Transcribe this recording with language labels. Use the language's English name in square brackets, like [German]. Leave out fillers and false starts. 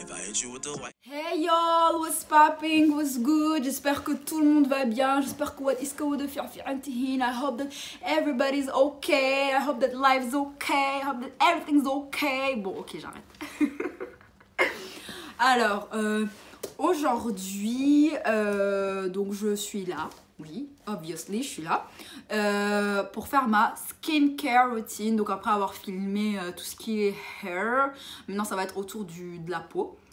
[English] Hey y'all, what's popping, what's good? [French] J'espère que tout le monde va bien. J'espère que [English] what is going on [Arabic] في عندهن. [English] I hope that everybody's okay. I hope that life's okay. I hope that everything's okay. [French] Bon, ok, j'arrête. Alors, aujourd'hui, donc je suis là. Oui, [English] obviously, [French] je suis là pour faire ma [English] skincare routine. [French] Donc après avoir filmé tout ce qui est hair, maintenant ça va être autour de la peau.